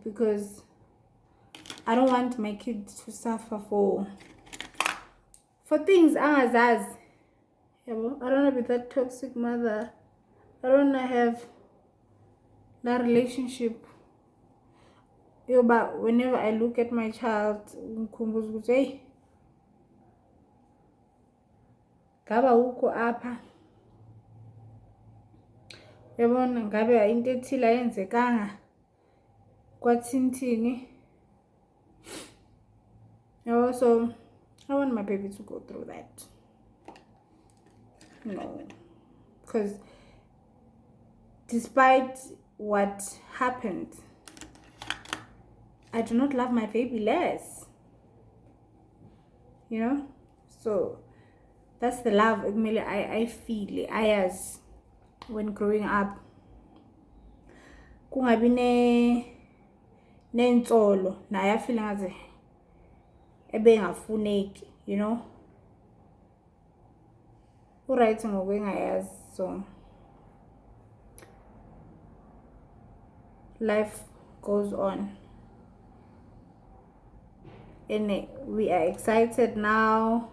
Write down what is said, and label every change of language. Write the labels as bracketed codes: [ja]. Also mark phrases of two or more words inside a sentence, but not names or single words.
[en] Because I don't want my kids to suffer for things as I don't want to be that toxic mother. I don't want to have that relationship. But whenever I look at my child, [xh] hey, ngaba ukho apha, yabona ngabe into ethile ayenzekanga kwathintini. [en] So I want my baby to go through that. No, because despite what happened, I do not love my baby less. You know, so that's the love I feel as when growing up. [xh] Kungabi nensolo naye [en] feeling as [xh] ebengafuneki, [en] you know. Alright, ngokwengayaz, so life goes on. And we are excited now.